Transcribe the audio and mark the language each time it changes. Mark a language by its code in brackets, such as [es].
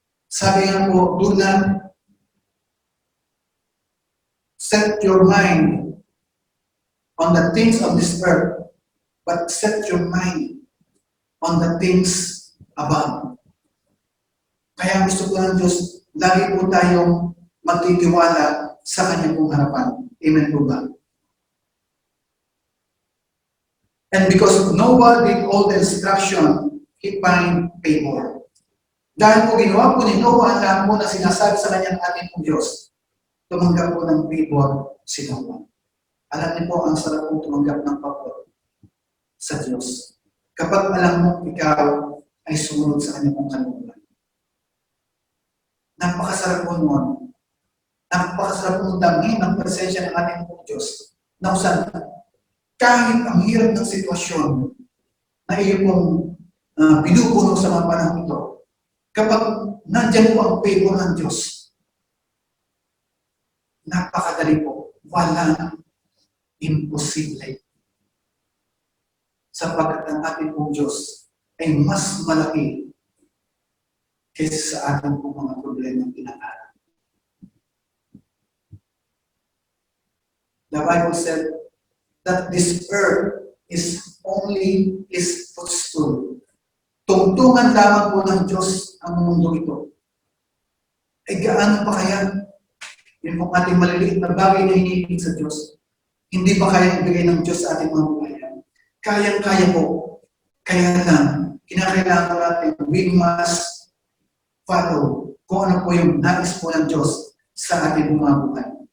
[tl] Sabi nga po, [en] do not set your mind on the things of this earth, but set your mind on the things above. [tl] Kaya gusto po ng Diyos, lagi po tayong magtitiwala sa kanyang pong harapan. Amen po ba? [en] And because Noah did all the instruction, he find favor. [tl] Dahil po ginawa po ni Noah ang lahat po na sinasabi sa kanyang ating pong Diyos, tumanggap po ng favor si Noah. Alam niyo po, ang sarap pong tumanggap ng favor sa Diyos. Kapag alam mo ikaw ay sumunod sa kanyang pong kalooban. Napakasarap po noon. Napakasarap po damhin ng presensya ng ating pong Diyos. Na kung saan, kahit ang hirap ng sitwasyon na iyo pong binubuno sa mga panahon ito, kapag nandyan po ang favor ng Diyos, napakadali po, walang imposible. Sapagkat ang ating pong Diyos ay mas malaki kaysa sa ating pong mga problemang pinag-aaral. [en] The Bible said that this earth is only His footstool. [tl] Tungtungan lamang po ng Diyos ang mundo ito. Ay gaano pa kaya? Yun pong ating maliliit na bagay na hinihiling sa Diyos. Hindi ba kaya ibigay ng Diyos sa ating mga buhay? Kayang-kaya po. Kaya lang, kinakailangan natin, [en] we must follow [tl] kung ano po yung nais po ng Diyos sa ating mga buhay.